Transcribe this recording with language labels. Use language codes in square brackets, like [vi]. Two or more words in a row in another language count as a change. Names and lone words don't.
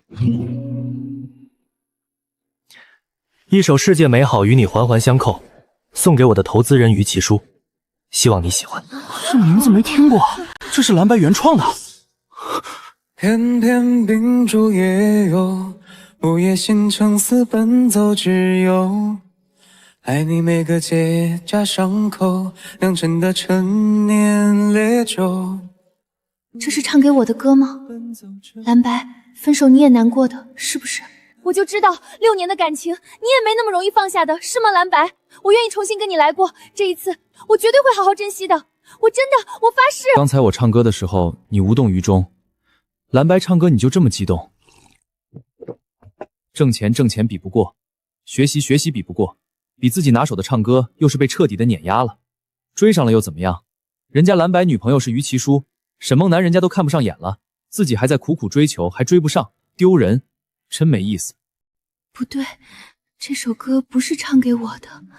[zh] 一首世界美好與你環環相扣，送給我的投資人於其書，希望你喜歡。這名字沒聽過，這是藍白原創的。偏偏秉燭夜遊，午夜星辰似奔走之友，愛你每個結痂傷口，釀成的陳年烈酒。這是唱給我的歌嗎？藍白，分手你也難過的，是不是？我就知道6年的感情，你也沒那麼容易放下的，是嗎？藍白，我願意重新跟你來過，這一次我絕對會好好珍惜的，我真的，我發誓。剛才我唱歌的時候，你無動於衷，藍白唱歌你就這麼激動？掙錢比不過，學習比不過，比自己拿手的唱歌又是被徹底的碾壓了，追上了又怎麼樣？人家藍白女朋友是於其書，沈夢楠人家都看不上眼了，自己還在苦苦追求，還追不上，丟人，真沒意思。不對，這首歌不是唱給我的。